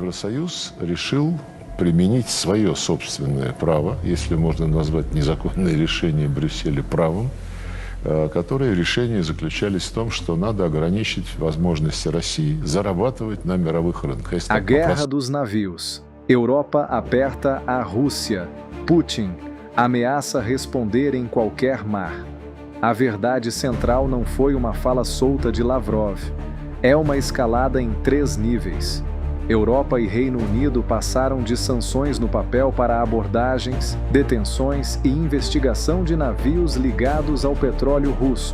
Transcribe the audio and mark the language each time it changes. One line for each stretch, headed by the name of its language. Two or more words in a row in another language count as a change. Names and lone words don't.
Russian: Евросоюз решил применить свое собственное право, если можно назвать незаконное решение Брюсселя правом, которые решения заключались в том, что надо ограничить возможности России зарабатывать на мировых рынках.
Portuguese: A guerra dos navios. Europa aperta a Rússia. Putin ameaça responder em qualquer mar. A verdade central não foi uma fala solta de Lavrov. É uma escalada em 3 níveis. Europa e Reino Unido passaram de sanções no papel para abordagens, detenções e investigação de navios ligados ao petróleo russo.